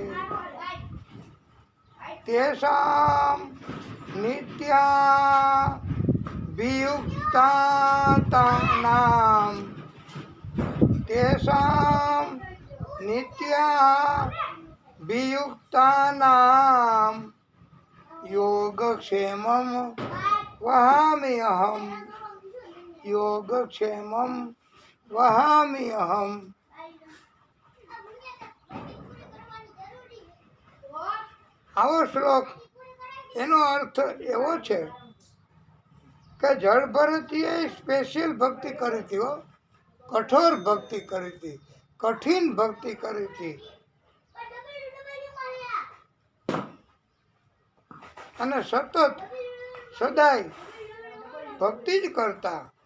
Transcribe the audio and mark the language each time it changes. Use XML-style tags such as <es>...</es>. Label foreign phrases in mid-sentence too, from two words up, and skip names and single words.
<sa>तेषां नित्याभियुक्तानां, तेषां नित्याभियुक्तानां योगक्षेमं वहामि अहम्, योगक्षेमं वहामि अहम्.</sa> <gu>આવો શ્લોક એનો અર્થ એવો છે કે જળ ભરતીએ સ્પેશિયલ ભક્તિ કરી હતી, કઠોર ભક્તિ કરી હતી, કઠિન ભક્તિ કરી હતી, અને સતત સદાય ભક્તિ જ કરતા.</gu>